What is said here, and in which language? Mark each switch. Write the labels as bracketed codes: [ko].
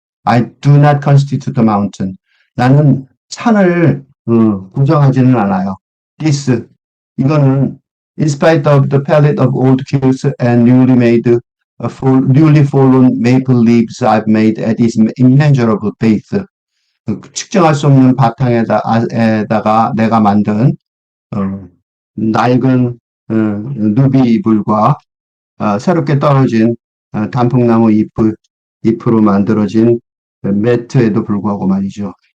[en] I do not constitute the mountain. [ko] 나는 산을 구성하지는 않아요. [en] This, [ko] 이거는 [en] in spite of the palette of old kills and newly fallen maple leaves I've made at this immeasurable base. [ko] 측정할 수 없는 바탕에다가 내가 만든 낡은 누비이불과 새롭게 떨어진 단풍나무 잎으로 만들어진 매트에도 불구하고 말이죠.